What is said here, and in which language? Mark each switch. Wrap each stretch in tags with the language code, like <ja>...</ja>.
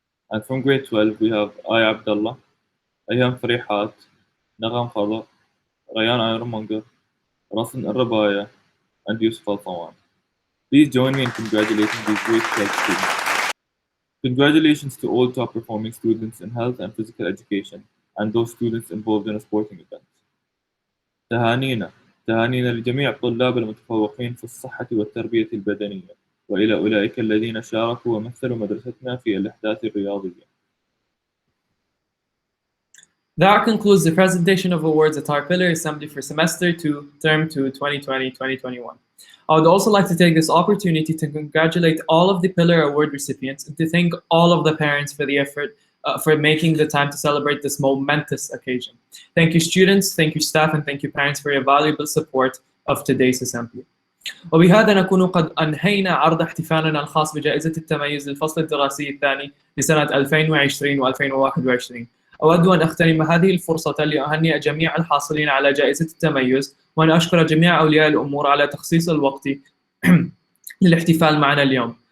<en>And from grade 12, we have Ay Abdullah, Ayam Farihat, Nagam Khada, Rayan Ayramangar, Rasan Al-Rabaya, and Yusuf Al-Tawan. Please join me in congratulating these grade 12 students. Congratulations to all top performing students in health and physical education and those students involved in a sporting event.</en> <ar>تهانينا لجميع الطلاب المتفوقين في الصحة والتربية البدنية وإلى أولئك الذين شاركوا ومثلوا مدرستنا في الأحداث الرياضية.</ar> <en>That concludes the presentation of awards at our Pillar Assembly for Semester 2, Term 2, 2020-2021. I would also like to take this opportunity to congratulate all of the Pillar Award recipients and to thank all of the parents for the effort for making the time to celebrate this momentous occasion. Thank you students, thank you staff, and thank you parents for your valuable support of today's assembly.</en> <ar>وبهذا نكون قد أنهينا عرض احتفالنا الخاص بجائزة التميز للفصل الدراسي الثاني لسنة 2020 و2021. أود أن أغتنم هذه الفرصة لأهنئ جميع الحاصلين على جائزة التميز وأن أشكر جميع أولياء الأمور على تخصيص الوقت للاحتفال معنا اليوم.</ar>